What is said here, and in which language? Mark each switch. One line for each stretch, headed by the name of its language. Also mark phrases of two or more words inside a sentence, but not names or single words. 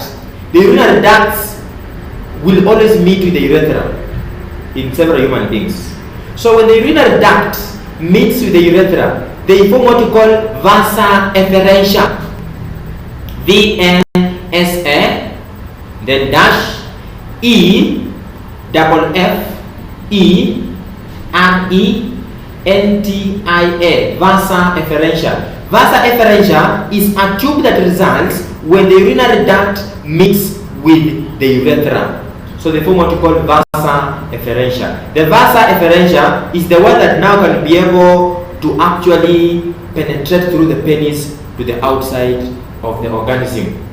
English: The urinary ducts will always meet with the urethra in several human beings. So when the urinary duct meets with the urethra, they form what we call vasa efferentia. V-N-S-A, then dash E-F-E-R-E-N-T-I-A, vasa efferentia. Vasa efferentia is a tube that results when the urinary duct meets with the urethra. So they form what we call vasa efferentia. The vasa efferentia is the one that now can be able to actually penetrate through the penis to the outside of the organism.